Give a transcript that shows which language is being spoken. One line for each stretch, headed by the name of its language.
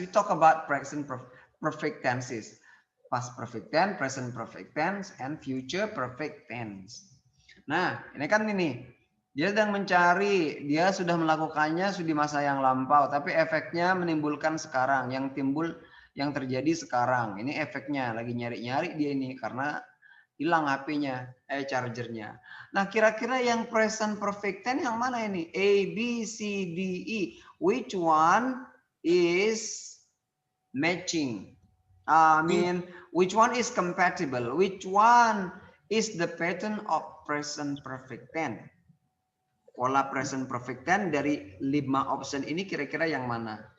English: We talk about present perfect tenses. Past perfect tense, present perfect tense, and future perfect tense.
Indonesian: Nah, ini kan ini. Dia sedang mencari, dia sudah melakukannya sudah di masa yang lampau, tapi efeknya menimbulkan sekarang, yang terjadi sekarang. Ini efeknya, lagi nyari-nyari dia ini karena hilang HP-nya, chargernya. Nah, kira-kira yang present perfect tense yang mana ini? A, B, C, D, E.
English: Which one is matching? Which one is compatible? Which one is the pattern of present perfect tense?
Indonesian: Pola present perfect tense dari 5 option ini kira-kira yang mana?